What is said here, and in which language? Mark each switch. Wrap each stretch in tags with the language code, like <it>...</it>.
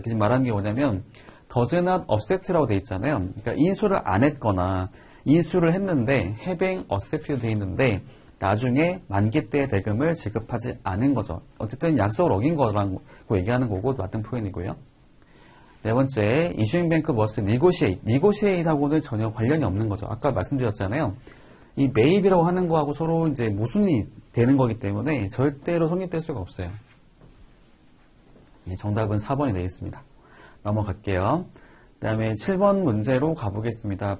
<ko>지금 말하는 게 뭐냐면</ko> <en>does not accept</en> <ko>라고 되어 있잖아요. 그러니까 인수를 안 했거나 인수를 했는데</ko> <en>having accepted</en> <ko>되어 있는데 나중에 만기 때 대금을 지급하지 않은 거죠. 어쨌든 약속을 어긴 거라고 얘기하는 거고 맞는 표현이고요. 네 번째,</ko> <en>issuing bank must negotiate.</en> <ko>negotiate하고는 전혀 관련이 없는 거죠. 아까 말씀드렸잖아요. 이 매입이라고 하는 거하고 서로 이제 모순이 되는 거기 때문에 절대로 성립될 수가 없어요. 정답은 4번이 되겠습니다. 넘어갈게요. 그 다음에 7번 문제로 가보겠습니다.</ko>